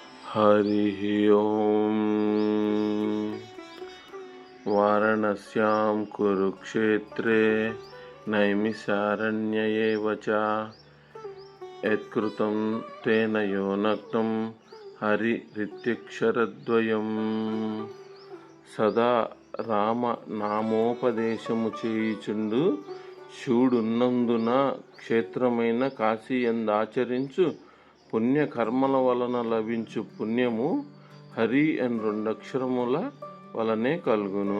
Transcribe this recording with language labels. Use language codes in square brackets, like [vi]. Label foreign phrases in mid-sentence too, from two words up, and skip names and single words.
[sa] हरि ओम। वाराणस्यां कुरुक्षेत्रे नैमिषारण्ये च यत्कृतं तेन योनक्तं हरिरित्यक्षरद्वयम्। [te] సదా రామ నామోపదేశము చేయుచుండు శివుడున్నందున క్షేత్రమైన కాశీయందాచరించు పుణ్యకర్మల వలన లభించు పుణ్యము హరి అని రెండక్షరముల వలనే కలుగును.